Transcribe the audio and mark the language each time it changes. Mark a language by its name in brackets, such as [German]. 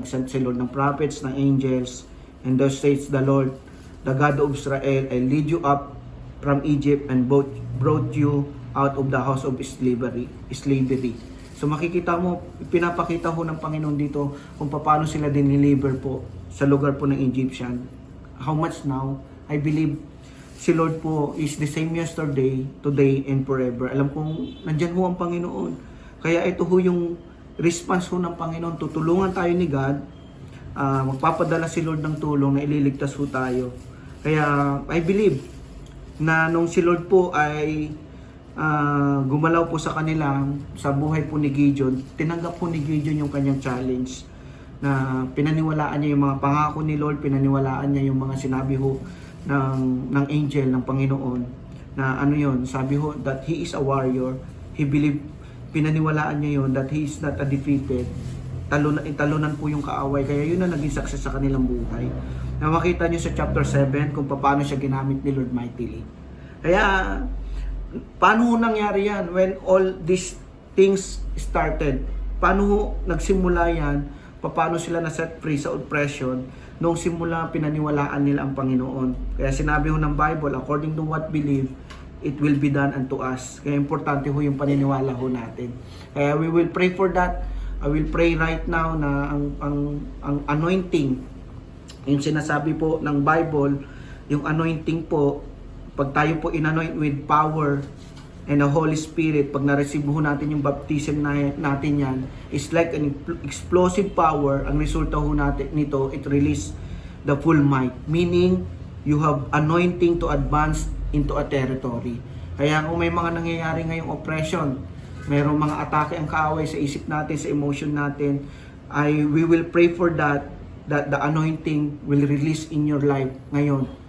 [Filipino] Nag-send si Lord ng prophets, ng angels, [English] and thus says the Lord, the God of Israel, I lead you up from Egypt and brought you out of the house of slavery. [Filipino] So makikita mo, pinapakita ho ng Panginoon dito kung paano sila dineliver po sa lugar po ng Egyptian. [English] How much now? I believe si Lord po is the same yesterday, today, and forever. [Filipino] Alam kong nandyan ho ang Panginoon. Kaya ito ho yung response ho ng Panginoon. Tutulungan tayo ni God. Magpapadala si Lord ng tulong na ililigtas ho tayo. Kaya I believe na nung si Lord po ay gumalaw po sa kanila, sa buhay po ni Gideon, tinanggap po ni Gideon yung kanyang challenge, na pinaniwalaan niya yung mga pangako ni Lord, pinaniwalaan niya yung mga sinabi ho ng angel ng Panginoon, na ano yon, sabi ho [English] that he is a warrior. He believed, [Filipino] pinaniwalaan niya yon, [English] that he is not a defeated. [Filipino] Talunan po yung kaaway, kaya yun na naging success sa kanilang buhay. Na makita niyo sa chapter 7 kung paano siya ginamit ni Lord mightily. Kaya paano nangyari yan [English] when all these things started? [Filipino] Paano nagsimula yan? Paano sila na-set free sa oppression nung simula pinaniwalaan nila ang Panginoon? Kaya sinabi ho ng Bible, [English] according to what believe, it will be done unto us. [Filipino] Kaya importante ho yung paniniwala ho natin. Kaya [English] we will pray for that. [Filipino] I will pray right now na ang anointing, yung sinasabi po ng Bible, yung anointing po, pag tayo po inanoint [English] with power and the Holy Spirit, [Filipino] pag na-receive ho natin yung baptism natin yan, [English] is like an explosive power. [Filipino] Ang resulta ho natin nito, [English] it release the full might. Meaning, you have anointing to advance into a territory. [Filipino] Kaya kung may mga nangyayari ngayong oppression, mayroong mga atake ang kaaway sa isip natin, sa emotion natin, [English] we will pray for that the anointing will release in your life [Filipino] ngayon.